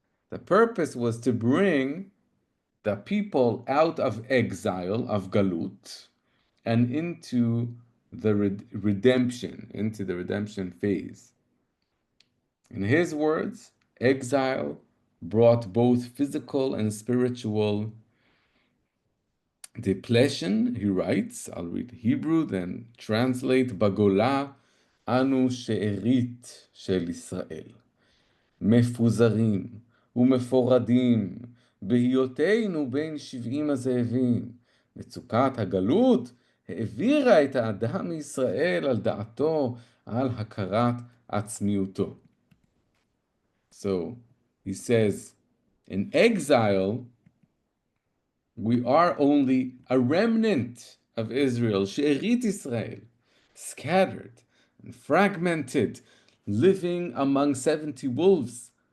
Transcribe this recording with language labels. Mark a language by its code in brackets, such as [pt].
[en] The purpose was to bring the people out of exile, of galut, and into the redemption phase. In his words, exile brought both physical and spiritual depletion. He writes, I'll read Hebrew, then translate, [he] בגולה אנו שארית של ישראל, מפוזרים ומפורדים, בהיותנו בין 70 הזאבים. מצוקת הגלות העבירה את האדם מישראל על דעתו, על הכרת עצמיותו. [en] So he says, in exile, we are only a remnant of Israel, She'erit Israel, scattered and fragmented, living among 70 wolves.